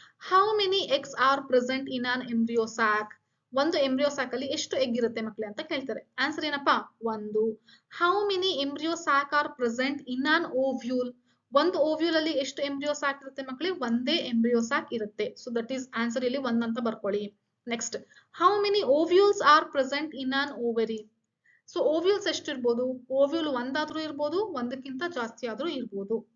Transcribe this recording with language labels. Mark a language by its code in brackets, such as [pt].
[en] How many eggs are present in an embryo sac? [kn] ಒಂದು embryo sack ಅಲ್ಲಿ ಎಷ್ಟು egg ಇರುತ್ತೆ ಮಕ್ಕಳೇ ಅಂತ ಕೇಳ್ತಾರೆ. ಆನ್ಸರ್ ಏನಪ್ಪಾ? 1. [en] How many embryo sac are present in an ovule? [kn] ಒಂದು ಓವ್ಯೂಲ್ ಅಲ್ಲಿ ಎಷ್ಟು ಎಂಬ್ರಿಯೋ ಸ್ಯಾಕ್ ಇರುತ್ತೆ ಮಕ್ಕಳೇ? ಒಂದೇ ಎಂಬ್ರಿಯೋ ಸ್ಯಾಕ್ ಇರುತ್ತೆ. ಸೊ ದಟ್ ಈಸ್ ಆನ್ಸರ್ ಇಲ್ಲಿ 1 ಅಂತ ಬರ್ಕೊಳ್ಳಿ. Next, [en] How many ovules are present in an ovary? [kn] So ovules ಎಷ್ಟು ಇರ್ಬೋದು? ಓವ್ಯೂಲ್ ಒಂದಾದ್ರೂ ಇರ್ಬೋದು, ಒಂದಕ್ಕಿಂತ ಜಾಸ್ತಿ ಆದ್ರೂ ಇರ್ಬೋದು.